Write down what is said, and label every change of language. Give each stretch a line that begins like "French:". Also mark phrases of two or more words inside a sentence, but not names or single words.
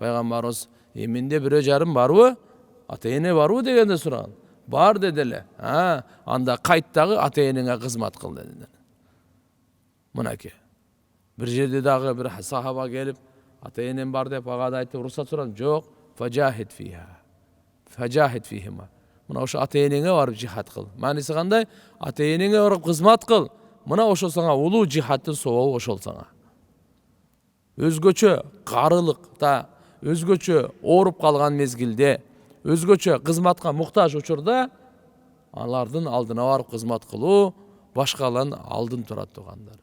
Kyrgyz: Пайгамбарыбыз Йеменде бирөө жарым барбы? Ата-эне барбы дегенде сураган. Бар деди эле. Анда кайт дагы ата-энеңе кызмат кыл деди. Мынакей. Бир жерде дагы бир сахаба келип, ата-энем бар деп ага да айтып уруксат сурады.
Arabic: Жок, فجاهد فيها. فجاهد فيهما.
Kyrgyz: Мына ошо ата-энеңе барып жихад кыл. Мааниси кандай? Ата-энеңе барып кызмат кыл. Мына ошол сага улуу жихадтын сообу ошол сага. Өзгөчө карылыкта, өзгөчө ооруп калган мезгилде, өзгөчө кызматка муктаж учурда алардын алдына барып кызмат кылуу башкалардын алдын турат тугандар.